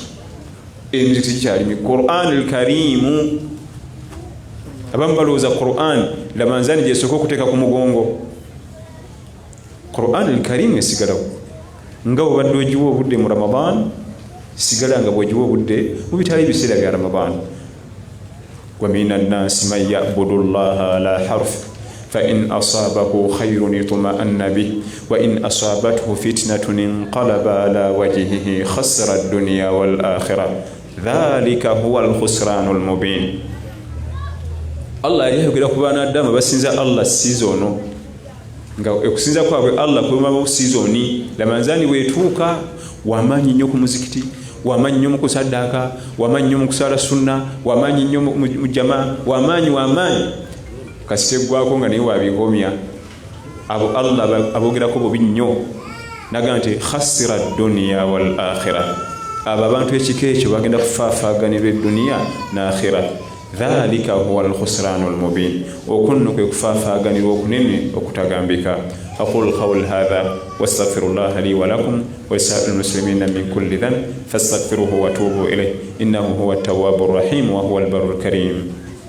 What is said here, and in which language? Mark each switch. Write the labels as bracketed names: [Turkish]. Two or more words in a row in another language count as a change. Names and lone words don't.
[Ganda] Emizikiti gikyalimi Qur'an al-Karimu. Abamu balowooza Qur'an Ramadhani gyesooka okuteeka ku mugongo. Qur'an al-Karimu esigalawo nga bw'obadde ogiwa obudde mu Ramadhani, sigala nga bw'ogiwa obudde mu bitali biseera bya Ramadhani. [Arabic] ومن الناس من يعبد الله على حرف فإن أصابه خير اطمأن به وإن أصابته فتنة انقلب على وجهه خسر الدنيا والآخرة ذلك هو الخسران المبين. [Ganda] Allah yayogera ku baana Adamu basinza Allah sizono nga okusinza kwabwe Allah kwema sizoni. Ramadhani wetuuka wamanyi nnyo ku muzikiti, wamanyi nnyo mu kusaddaaka, wamanyi nnyo mu kusala sunna, wamanyi nnyo mu jamaa, wamanyi kasite gwako nga naye wabigomya. Abo Allah abogerako bubi nnyo, naga nti [Arabic] خسر الدنيا والآخرة. [Ganda] Abo abantu ekika ekyo bagenda kufaafaaganirwa edduniya n'akhira. [Arabic] ذلك هو الخسران المبين. [Ganda] Okunno kwe kufaafaaganirwa okunene okutagambika. [Arabic] أقول قول هذا واستغفر الله لي ولكم ولسائر المسلمين من كل ذنب فاستغفروه وتوبوا إليه إنه هو التواب الرحيم وهو البر الكريم.